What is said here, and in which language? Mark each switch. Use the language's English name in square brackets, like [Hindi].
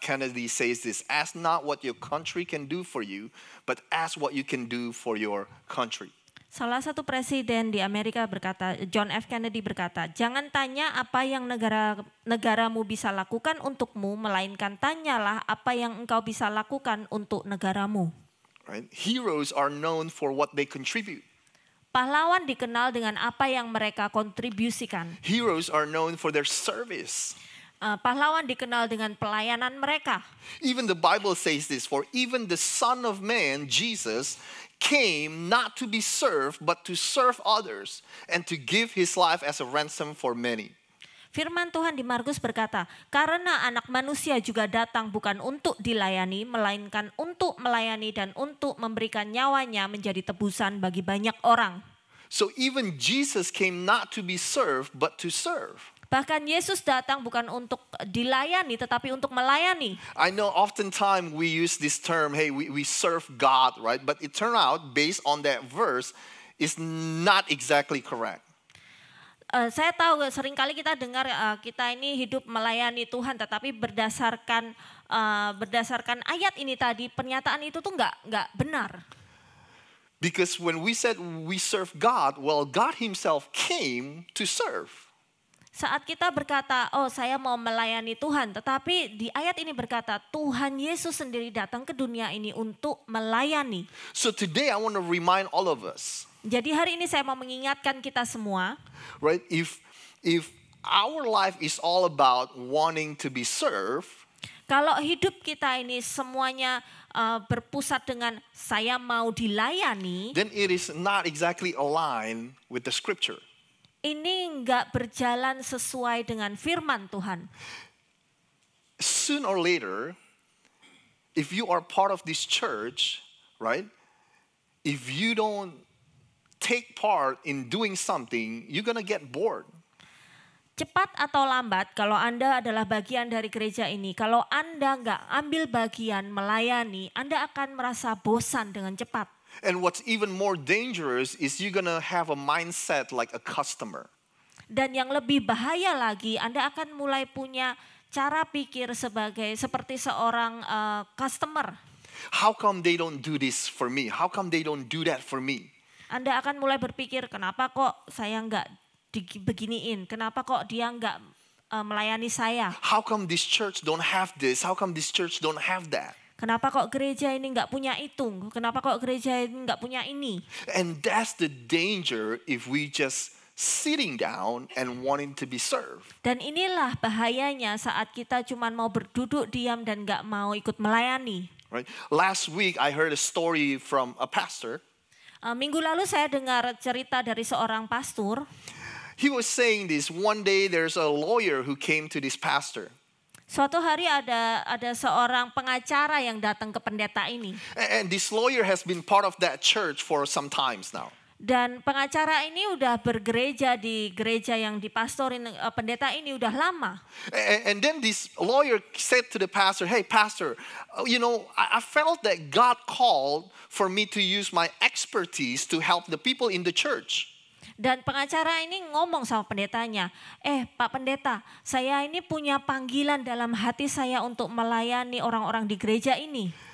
[English] Kennedy says this: "Ask not what your country can do for you, but ask what you can do for your country." [Indonesian] Salah satu presiden di Amerika berkata, John F. Kennedy berkata, jangan tanya apa yang negaramu bisa lakukan untukmu, melainkan tanyalah apa yang engkau bisa lakukan untuk negaramu. [English] Right? Heroes are known for what they contribute. [Indonesian] Pahlawan dikenal dengan apa yang mereka kontribusikan. [English] Heroes are known for their service. [Indonesian] Pahlawan dikenal dengan pelayanan mereka. [English] Even the Bible says this, for even the Son of Man, Jesus, came not to be served, but to serve others, and to give his life as a ransom for many. [Indonesian] Firman Tuhan di Markus berkata, karena anak manusia juga datang bukan untuk dilayani, melainkan untuk melayani dan untuk memberikan nyawanya menjadi tebusan bagi banyak orang. [English] So even Jesus came not to be served, but to serve. [Indonesian] Bahkan Yesus datang bukan untuk dilayani, tetapi untuk melayani. [English] I know oftentimes we use this term, hey, we serve God, right? But it turned out, based on that verse, is not exactly correct. [Indonesian] Saya tahu seringkali kita dengar kita ini hidup melayani Tuhan, tetapi berdasarkan ayat ini tadi, pernyataan itu tuh nggak benar. [English] Because when we said we serve God, well, God himself came to serve. [Indonesian] Saat kita berkata, oh saya mau melayani Tuhan, tetapi di ayat ini berkata, Tuhan Yesus sendiri datang ke dunia ini untuk melayani. [English] So today I want to remind all of us, [Indonesian] Jadi hari ini saya mau mengingatkan kita semua, [English] right? If our life is all about wanting to be served, [Indonesian] kalau hidup kita ini semuanya berpusat dengan saya mau dilayani, [English] then it is not exactly aligned with the scripture. [Indonesian] ini enggak berjalan sesuai dengan firman Tuhan. [English] Sooner or later, if you are part of this church, right? If you don't take part in doing something, you're gonna get bored. [Indonesian] Cepat atau lambat, kalau Anda adalah bagian dari gereja ini, kalau Anda enggak ambil bagian melayani, Anda akan merasa bosan dengan cepat. [English] And what's even more dangerous is you're gonna have a mindset like a customer. [Indonesian] Dan yang lebih bahaya lagi, Anda akan mulai punya cara pikir seperti seorang customer. [English] How come they don't do this for me? How come they don't do that for me? [Indonesian] Anda akan mulai berpikir, kenapa kok saya enggak beginiin? Kenapa kok dia enggak melayani saya? [English] How come this church don't have this? How come this church don't have that? [Indonesian] Kenapa kok gereja ini enggak punya itu? Kenapa kok gereja ini enggak punya ini? [English] And that's the danger if we just sitting down and wanting to be served. [Indonesian] Dan inilah bahayanya saat kita cuma mau berduduk diam dan enggak mau ikut melayani. [English] Right? Last week I heard a story from a pastor. [Indonesian] Minggu lalu saya dengar cerita dari seorang pastor. [English] He was saying this, one day there's a lawyer who came to this pastor. [Indonesian] Suatu hari ada seorang pengacara yang datang ke pendeta ini. [English] And this lawyer has been part of that church for some times now. [Indonesian] Dan pengacara ini udah bergereja di gereja yang dipastorin pendeta ini udah lama. [English] And then this lawyer said to the pastor, hey pastor, you know, I felt that God called for me to use my expertise to help the people in the church. [Indonesian] Dan pengacara ini ngomong sama pendetanya, Pak Pendeta, saya ini punya panggilan dalam hati saya untuk melayani orang-orang di gereja ini.